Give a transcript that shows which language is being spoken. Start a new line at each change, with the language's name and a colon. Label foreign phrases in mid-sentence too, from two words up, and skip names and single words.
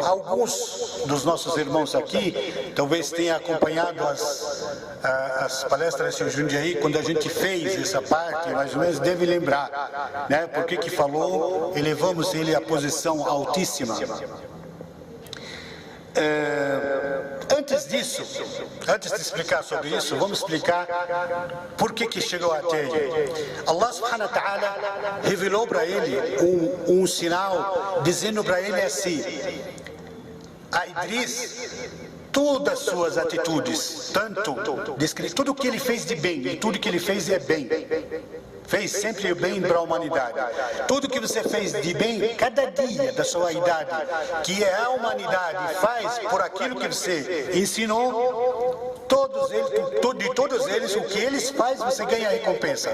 Portuguese: Alguns dos nossos irmãos aqui, talvez tenham acompanhado as palestras de Jundiaí, quando a gente fez essa parte, mais ou menos, deve lembrar, né? Por que falou, elevamos ele à posição altíssima. Antes de explicar sobre isso, vamos explicar por que chegou até ele.
Arabic: الله سبحانه وتعالى
Portuguese: revelou para ele um sinal, dizendo para ele assim: a Idris, todas as suas atitudes, tudo que ele fez de bem, e tudo que ele fez é bem. Fez sempre o bem para a humanidade. Tudo que você fez de bem, cada dia da sua idade, que a humanidade faz por aquilo que você ensinou, de todos eles, o que eles fazem, você ganha recompensa.